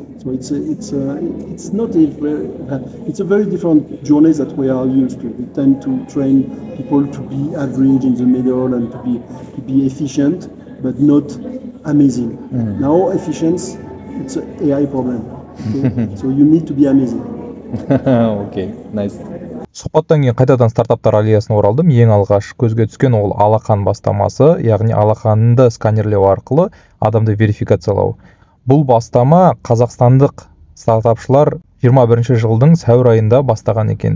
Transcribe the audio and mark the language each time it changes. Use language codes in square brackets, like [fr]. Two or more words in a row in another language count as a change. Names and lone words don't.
[en] So it's a very different journey that we are used to. We tend to train people to be average in the middle and to be efficient, but not amazing. Now efficiency, it's an AI problem. Okay? So you need to be amazing. Okay, nice. [kk] Сұхбаттан кейін қайтадан стартаптар аллеясына оралдым. Ең алғаш көзге түскен ол Алақан бастамасы, яғни алақанды сканерлеу арқылы адамды верификациялау. Бұл бастама қазақстандық стартапшылар 21 жылдың сәуір айында бастаған екен.